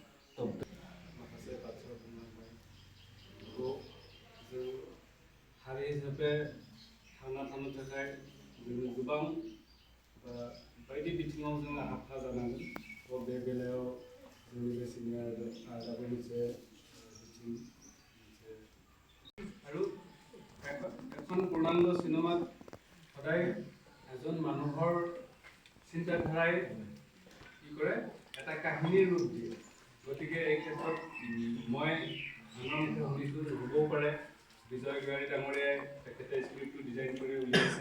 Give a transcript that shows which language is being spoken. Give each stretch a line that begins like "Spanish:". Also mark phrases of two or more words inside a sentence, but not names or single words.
Bodo: माखासे बाथ्रा बुंलांबाय, नंगौ जों हारि हिसाबै थांना थानो थाखाय जोङो गोबां बायदि बिथिङाव जोङो आखा जानांगोन। थ' बे बेलायाव जोंनि बे सिनेमायाबो मोनसे बिथिं मोनसे
Assamese: আৰু এখন পূৰ্ণাংগ চিনেমাত সদায় এজন মানুহৰ চিন্তাধাৰাই কি কৰে, এটা কাহিনীৰ ৰূপ দিয়ে। গতিকে এই ক্ষেত্ৰত মই আনৰ মুখে শুনিছোঁ, হ'বও পাৰে বিজয় গাৰী ডাঙৰীয়াই তেখেতে স্ক্ৰিপ্টটো ডিজাইন কৰি উলিয়াইছে।